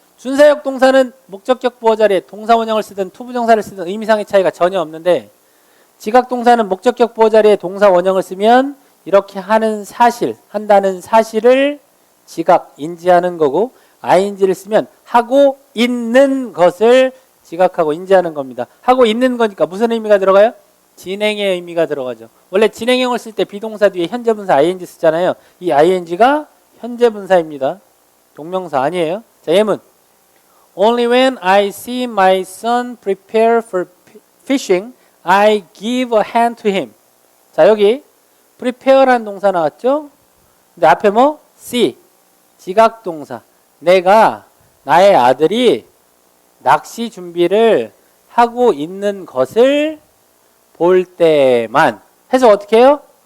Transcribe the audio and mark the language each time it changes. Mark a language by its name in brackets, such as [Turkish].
[Korean] 준사역 동사는 목적격 보어 자리에 동사 원형을 쓰든 투부정사를 쓰든 의미상의 차이가 전혀 없는데 지각동사는 목적격 보어 자리에 동사 원형을 쓰면 이렇게 하는 사실, 한다는 사실을 지각, 인지하는 거고 ing를 쓰면 하고 있는 것을 지각하고 인지하는 겁니다. 하고 있는 거니까 무슨 의미가 들어가요? 진행의 의미가 들어가죠. 원래 진행형을 쓸 때 비동사 뒤에 현재분사 ing 쓰잖아요. 이 ing가 현재분사입니다. 동명사 아니에요. 자, 예문. [English] Only when I see my son prepare for fishing, I give a hand to him. [Korean] 자, 여기 prepare라는 동사 나왔죠? 근데 앞에 뭐? see, 지각동사. 내가, 나의 아들이 낚시 준비를 하고 있는 것을 볼 때만. 해서 어떻게 해요?